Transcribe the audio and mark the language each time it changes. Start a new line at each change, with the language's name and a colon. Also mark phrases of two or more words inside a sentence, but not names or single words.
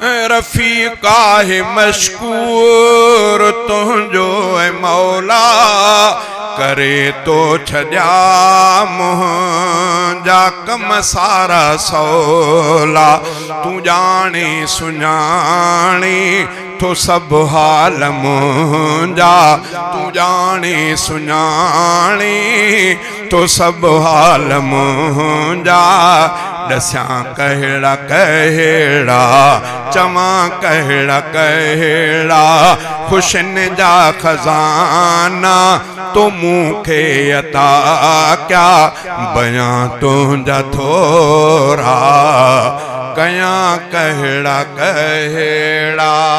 Sindhi: رفيق آهي مشڪور تنهنجو اي مولا، ڪري ٿو ڇڏيا منهنجا ڪم سارا سولا. تون ڄاڻي سڃاڻي تو سب حال منجا، تو جانے سنانے، تو سب حال منجا۔
Saraiki: دسیاں کہڑا کہڑا، چواں کہڑا کہڑا،
Sindhi: خوشن جا خزانہ، تو منہ کي عطا ڪيا، بيان تنهنجا ٿورا، ڪيان ڪهڙا ڪهڙا۔